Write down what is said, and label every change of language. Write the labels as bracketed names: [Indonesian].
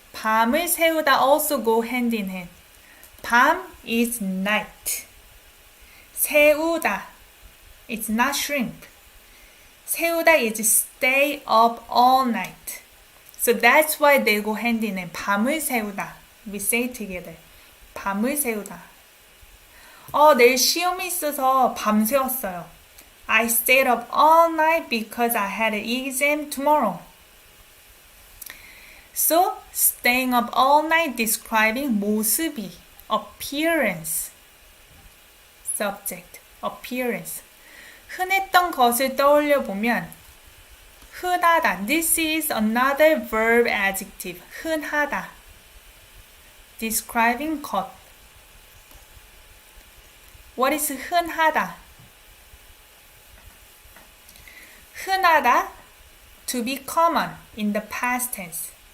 [Korean] 밤을 새우다 [English] also go hand in hand. 밤 is night. 새우다. It's not shrimp. 새우다 is stay up all night. So that's why they go hand in hand. [Korean] 밤을 새우다. [English] We say it together. 밤을 새우다. [Korean] 내일 시험이 있어서 밤 새웠어요. [English] I stayed up all night because I had an exam tomorrow. So, staying up all night describing 모습이, appearance. Subject, appearance. [Korean] 흔했던 것을 떠올려 보면 흔하다. [English] This is another verb adjective. [Korean] 흔하다. [English] Describing [Korean] 것. [English] What is 흔하다? 흔하다, to be common in the past tense.